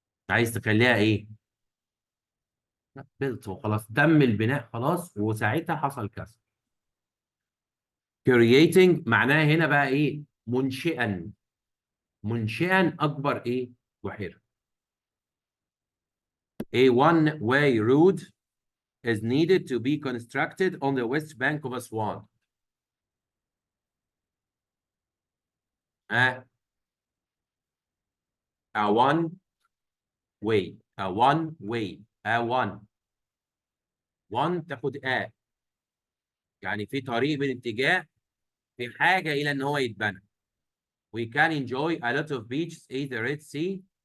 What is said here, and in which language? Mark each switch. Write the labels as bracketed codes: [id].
[ar] عايز تخليها ايه؟ بيلت وخلاص، تم البناء خلاص وساعتها حصل كذا. creating معناها هنا بقى ايه؟ منشئا. منشئا اكبر ايه؟ بحيره. [en] A one-way road is needed to be constructed on the west bank of Aswan. A one-way. A one-way. A one [ar] تاخد يعني في طريق بالاتجاه في حاجة إلى إن هو يتبنى. [en] We can enjoy a lot of beaches in the Red Sea.